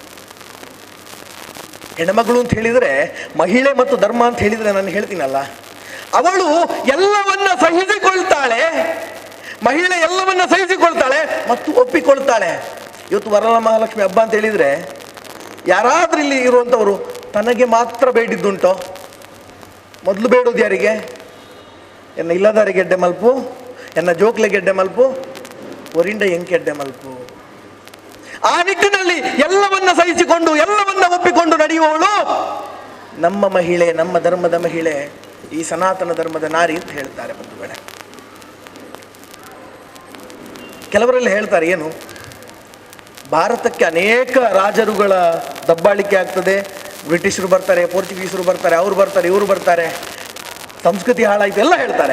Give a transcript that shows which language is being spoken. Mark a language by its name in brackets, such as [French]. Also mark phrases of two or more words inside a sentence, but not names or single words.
[Kannada] ಹೆಣ್ಮಗಳು ಅಂತ ಹೇಳಿದರೆ, ಮಹಿಳೆ ಮತ್ತು ಧರ್ಮ ಅಂತ ಹೇಳಿದರೆ ನಾನು ಹೇಳ್ತೀನಲ್ಲ, ಅವಳು ಎಲ್ಲವನ್ನ ಸಹಿಸಿಕೊಳ್ತಾಳೆ. ಮಹಿಳೆ ಎಲ್ಲವನ್ನ ಸಹಿಸಿಕೊಳ್ತಾಳೆ ಮತ್ತು ಒಪ್ಪಿಕೊಳ್ತಾಳೆ. ಇವತ್ತು ವರಮಹಾಲಕ್ಷ್ಮಿ ಹಬ್ಬ ಅಂತ ಹೇಳಿದರೆ ಯಾರಾದ್ರೂ ಇಲ್ಲಿ ಇರುವಂಥವರು ತನಗೆ ಮಾತ್ರ ಬೇಡಿದ್ದುಂಟೋ? ಮೊದಲು ಬೇಡೋದು ಯಾರಿಗೆ? [Tulu] ಎನ್ನ ಇಲ್ಲದಾರಿ ಗೆಡ್ಡೆ ಮಲ್ಪು, ಎನ್ನ ಜೋಕ್ಲೆ ಗೆಡ್ಡೆ ಮಲ್ಪು, ಒರಿಂಡ ಎಂಕೆಡ್ಡೆ ಮಲ್ಪು. [Kannada] ಆ ನಿಟ್ಟಿನಲ್ಲಿ ಎಲ್ಲವನ್ನ ಸಹಿಸಿಕೊಂಡು ಎಲ್ಲವನ್ನ ಒಪ್ಪಿಕೊಂಡು ನಡೆಯುವವಳು ನಮ್ಮ ಮಹಿಳೆ, ನಮ್ಮ ಧರ್ಮದ ಮಹಿಳೆ, ಈ ಸನಾತನ ಧರ್ಮದ ನಾರಿ ಅಂತ ಹೇಳ್ತಾರೆ ಬಂಧುಗಳೇ. ಕೆಲವರೆಲ್ಲ ಹೇಳ್ತಾರೆ ಏನು, ಭಾರತಕ್ಕೆ ಅನೇಕ ರಾಜರುಗಳ ದಬ್ಬಾಳಿಕೆ ಆಗ್ತದೆ, ಬ್ರಿಟಿಷರು ಬರ್ತಾರೆ, ಪೋರ್ಚುಗೀಸರು ಬರ್ತಾರೆ, ಅವ್ರು ಬರ್ತಾರೆ, ಇವರು ಬರ್ತಾರೆ, ಸಂಸ್ಕೃತಿ ಹಾಳಾಯ್ತು ಎಲ್ಲ ಹೇಳ್ತಾರೆ.